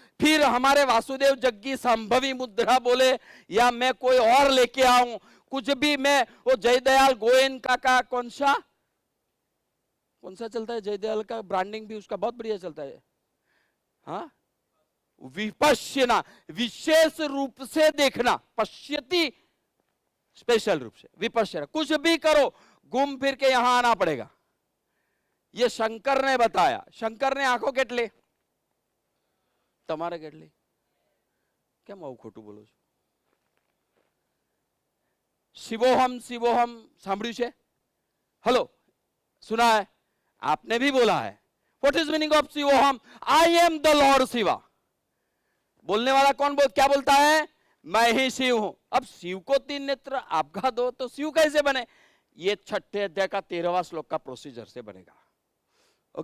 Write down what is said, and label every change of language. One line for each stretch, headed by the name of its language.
Hindi: फिर हमारे वासुदेव जग्गी संभवी मुद्रा बोले, या मैं कोई और लेके आऊं कुछ भी, मैं वो जयदयाल गोयनका का कौन सा चलता है, जयदयाल का ब्रांडिंग भी उसका बहुत बढ़िया चलता है, हाँ, विपश्यना, विशेष रूप से देखना, पश्यति स्पेशल रूप से, विपश्यना, कुछ भी करो घूम फिर के यहां आना पड़ेगा। ये शंकर ने बताया। शंकर ने आंखों
Gujarati: કેટલી, તમારે કેટલી, કેમ આવું ખોટું બોલો છો?
Hindi: शिवोहम शिवोहम
Gujarati: સાંભળ્યું છે?
Hindi: हेलो, सुना है, आपने भी बोला है।
English: What is meaning of Shivoham? I am the lord Shiva.
Hindi: बोलने वाला कौन क्या बोलता है, मैं ही शिव हूं। अब शिव को 3 नेत्र आपका 2, तो शिव कैसे बने? ये 6ठे अध्याय का 13वां श्लोक का प्रोसीजर से बनेगा।